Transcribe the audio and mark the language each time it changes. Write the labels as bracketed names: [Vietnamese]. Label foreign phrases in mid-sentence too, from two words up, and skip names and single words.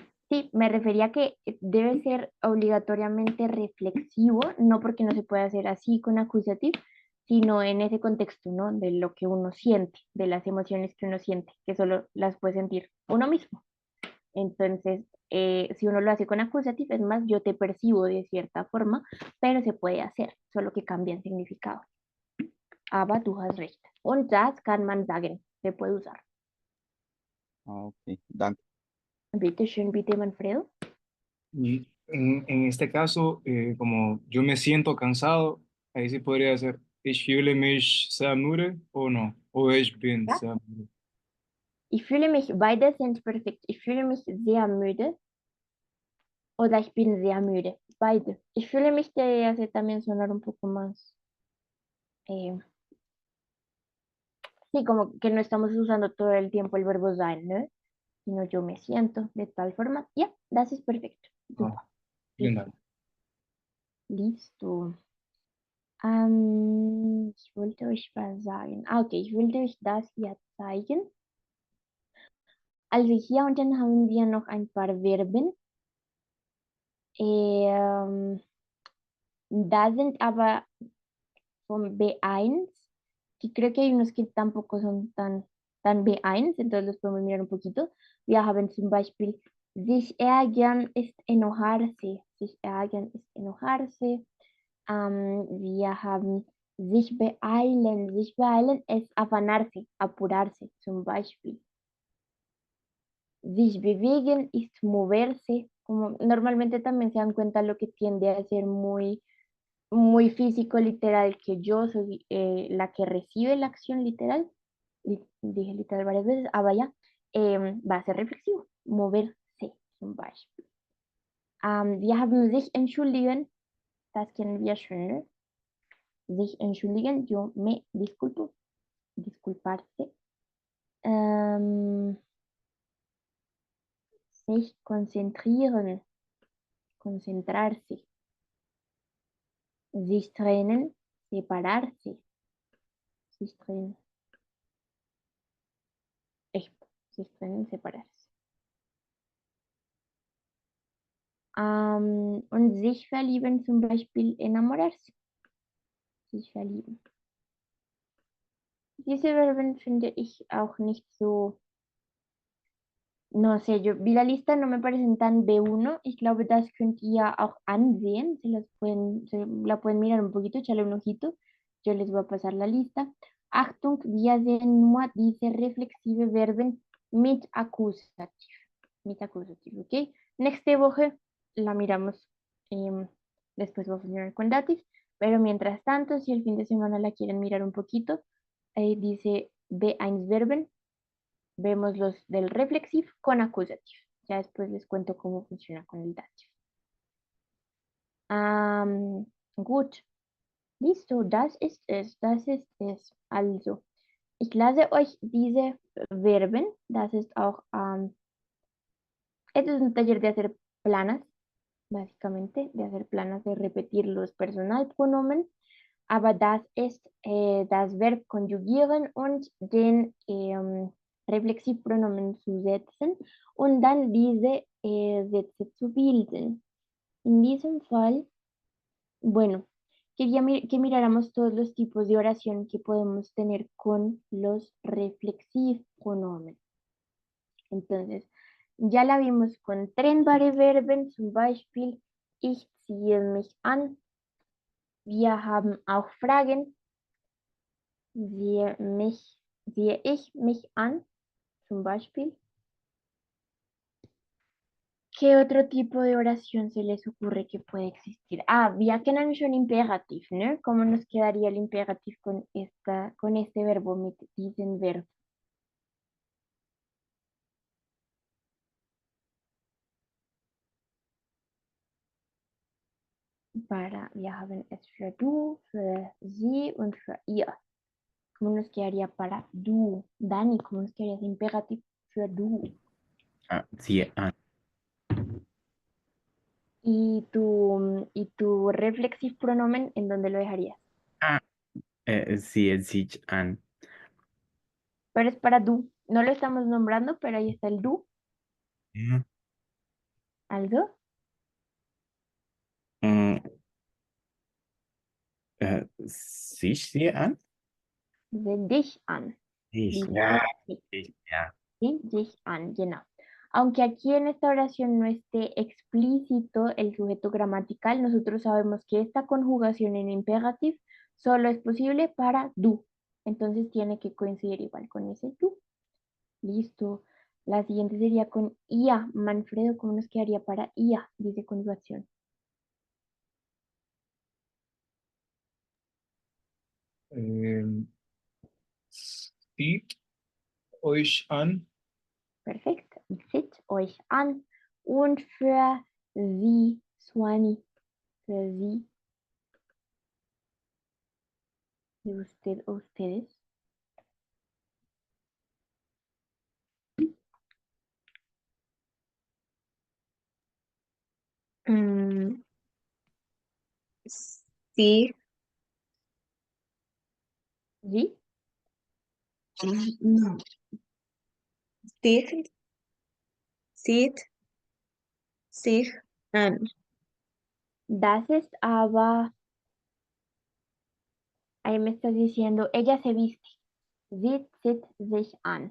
[Spanish] Sí, me refería a que debe ser obligatoriamente reflexivo, no porque no se pueda hacer así con acusativo, sino en ese contexto, ¿no? De lo que uno siente, de las emociones que uno siente, que solo las puede sentir uno mismo. Entonces, si uno lo hace con acusativo, es más, yo te percibo de cierta forma, pero se puede hacer, solo que cambia el significado. [German] Aber du hast recht. Und das kann man sagen, [Spanish] se puede usar. [German] ok, danke. Bitte schön, bitte, Manfredo. [Spanish] Y en este caso, como yo me siento cansado, ahí sí podría ser [German] ich fühle mich sehr müde [Spanish] o no, o [German] ich bin Ja? sehr müde. Ich fühle mich, beide sind perfekt. Ich fühle mich sehr müde oder ich bin sehr müde. Beide. Ich fühle mich [Spanish] te hace también sonar un poco más. eh, sí, como que no estamos usando todo el tiempo el verbo sein, ¿no? Sino yo me siento de tal forma. [German] Ja, das ist perfekt. Ah, Super. vielen [Spanish] Listo. [German] Dank. [Spanish] Listo. [German] Ich wollte euch was sagen. Ah, okay, ich wollte euch das hier zeigen. Also hier unten haben wir noch ein paar Verben. Da sind aber von B1, [Spanish] que creo que hay unos que tampoco son tan B1, entonces los podemos mirar un poquito. [German] Wir haben zum Beispiel sich ärgern ist enojarse. Sich ärgern ist enojarse. Wir haben sich beeilen. Sich beeilen [Spanish] es afanarse, apurarse, [German] zum Beispiel. Sich bewegen ist moverse. [Spanish] Como normalmente también se dan cuenta lo que tiende a ser muy físico, literal, que yo soy la que recibe la acción literal. Dije literal varias veces. Ah, vaya. Va a ser reflexivo. Moverse, [German] zum Beispiel. Wir haben sich entschuldigen. Das kennen wir schon, ne? Sich entschuldigen, [Spanish] yo me disculpo, disculparse. [German] Sich konzentrieren, concentrarse. Sich trennen, separarse. Sich trennen. Sich trennen, separarse. Und sich verlieben, zum Beispiel enamorarse. Sich verlieben. Diese Verben finde ich auch nicht so. [Spanish] No sé, yo vi la lista, no me parecen tan B1. [German] Ich glaube, das könnt ihr auch ansehen. [Spanish] Se la pueden mirar un poquito, echarle un ojito. Yo les voy a pasar la lista. [German] Achtung, wir sehen nur diese reflexive Verben mit Akkusativ. Mit Akkusativ, ¿ok? Nächste Woche [Spanish] la miramos. Después va a funcionar con dativ. Pero mientras tanto, si el fin de semana la quieren mirar un poquito, dice B1 Verben. Vemos los del reflexivo con acusativo. Ya después les cuento cómo funciona con el dativo. [German] Gut. Listo, das ist es, das ist es. Also, ich lasse euch diese Verben. Das ist auch, [Spanish] este es un taller de hacer planas, básicamente, de hacer planas, de repetir los Personalpronomen. [German] Aber das ist das Verb konjugieren und den Reflexivpronomen zu setzen und dann diese Sätze zu bilden. En diesem Fall, [Spanish] bueno, quería que miráramos todos los tipos de oración que podemos tener con los reflexivpronomen. Entonces, ya la vimos con [German] trennbare Verben, [Spanish] zum Beispiel, [German] ich ziehe mich an. Wir haben auch Fragen. Sehe ich mich an, zum Beispiel. [Spanish] ¿Qué otro tipo de oración se les ocurre que puede existir? [German] Wir kennen schon Imperativ, [Spanish] ¿no? ¿Cómo nos quedaría el imperativ con este verbo, [German] mit diesem Verb? Wir haben es für du, für sie und für ihr. [Spanish] ¿Cómo nos quedaría para du? Dani, ¿cómo nos quedaría ese [German] imperativ für du? Sie an. [Spanish] ¿Y tu [German] reflexive pronomen, [Spanish] en dónde lo dejarías? [German] Sie sich an. [Spanish] Pero es para du. No lo estamos nombrando, pero ahí está el du. [German] Ja. [Spanish] ¿Algo? [German] Sich sie an? De dich an. Ich, [Spanish] Dice [German] ja, [Spanish] sí, [German] ich, ja. [Spanish] sí, [German] dich an, [Spanish] genau. Aunque aquí en esta oración no esté explícito el sujeto gramatical, nosotros sabemos que esta conjugación en imperativ solo es posible para du. Entonces tiene que coincidir igual con ese du. Listo. La siguiente sería con ia. Manfredo, ¿cómo nos quedaría para ia? Dice conjugación. [German] Zieht euch an. Perfekt. Zieht euch an. Und für sie, Swani, für sie, [Spanish] de usted o ustedes. Mm, sí, ¿Sí? no. [German] Sieht, sieht sich an. Das ist aber, [Spanish] ahí me estás diciendo, ella se viste. [German] Sie zieht sich an.